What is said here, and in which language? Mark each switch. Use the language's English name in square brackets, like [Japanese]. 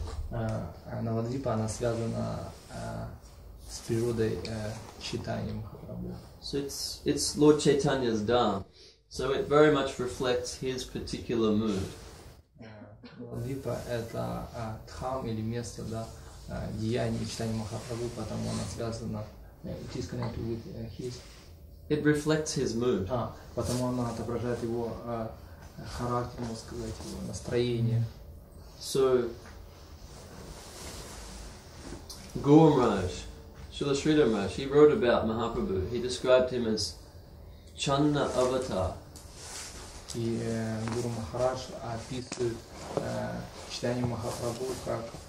[Russian] Навадвипа, она связана с природой Чайтаньи Махапрабху. [English] So it's Lord Chaitanya's Dham. So it very much reflects his particular mood. [Russian] Навадвипа это дхам или место, да, деяния Чайтаньи Махапрабху, потому она связана, [English] it is connected with his. It reflects his mood. [Russian] Потому она отображает его характер, можно сказать, его настроение. [English] So Guru Maharaj, Srila Sridhar Maharaj, he wrote about Mahaprabhu. He described him as Channa Avatar. [Russian] И Гуру Махарадж описывает Чайтанью Махапрабху как